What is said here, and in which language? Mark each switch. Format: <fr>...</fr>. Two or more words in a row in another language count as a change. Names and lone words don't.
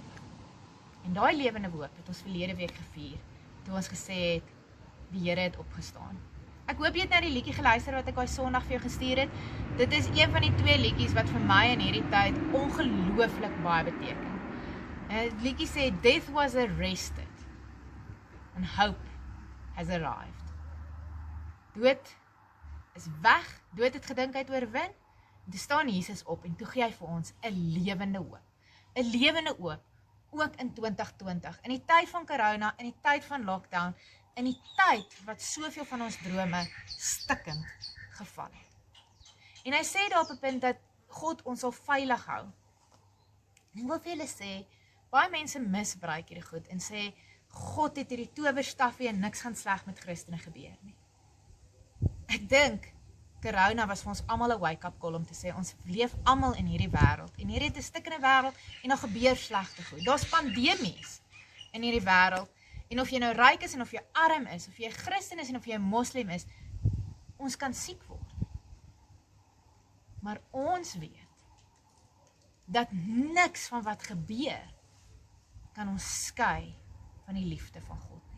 <af>En daai lewende hoop het ons verlede week gevier, toe ons gesê het, die Here het opgestaan. Ek hoop jy het na die liedjie geluister wat ek daai Sondag vir jou gestuur het. Dit is een van die 2 liedjies wat vir my in hierdie tyd ongelooflik baie beteken. En die liedjie sê,</af> <en>death was arrested and hope has arrived.</en> <af>Dood is weg, dood het gedink hy het oorwin, en toe staan Jesus op en toe gee hy vir ons 'n lewende hoop. 'n Lewende hoop, ook in 2020, in die tyd van corona, in die tyd van lockdown, in die tyd wat soveel van ons drome stikkend geval het. En hy sê daar op 'n punt dat God ons sal veilig hou. En ek wil vir julle sê, baie mense misbruik hierdie goed en sê, God het hierdie towerstafie en niks gaan sleg met Christene gebeur nie. Ek dink, corona was vir ons almal 'n</af> <en>wake-up call</en> <af>om te sê, ons leef almal in hierdie wêreld, en hierdie het 'n stikkende wêreld, en daar gebeur slegte goed. Daar's pandemies in hierdie wêreld, en of jy nou ryk is, en of jy arm is, of jy Christen is, en of jy moslim is, ons kan siek word. Maar ons weet, dat niks van wat gebeur, kan ons skei van die liefde van God nie.</af>